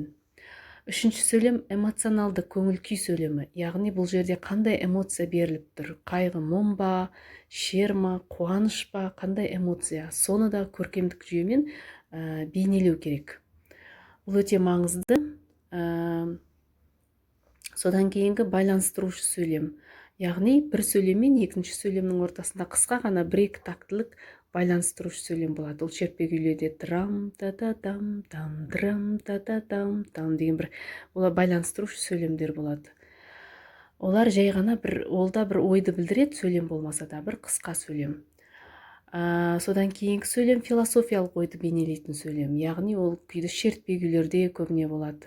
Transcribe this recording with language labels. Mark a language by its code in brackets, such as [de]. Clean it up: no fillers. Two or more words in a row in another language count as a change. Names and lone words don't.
[kk] Үшінші сөйлем эмоционалды көңіл күй сөйлемі, яғни бұл жерде қандай эмоция беріліп тұр, қайғы, мұң ба, шер ма, қуаныш па, қандай эмоция, соны да көркемдік жүйемен бейнелеу керек. Бұл өте маңызды. Содан кейінгі байланыстырушы сөйлем, яғни бір сөйлем мен екінші сөйлемнің ортасында қысқа ғана бір-екі тактілік байланыстырушы сөйлем болады. Ол шертпе күйлерде драм та та дам дам драм та та дам дам деген бір олар байланыстырушы сөйлемдер болады. Олар жай ғана олда бір ойды білдіреді, сөйлем болмаса да бір қысқа сөйлем. Содан кейінгі сөйлем философиялық ойды бейнелейтін сөйлем, яғни ол күйді шертпе күйлерде көбіне болады.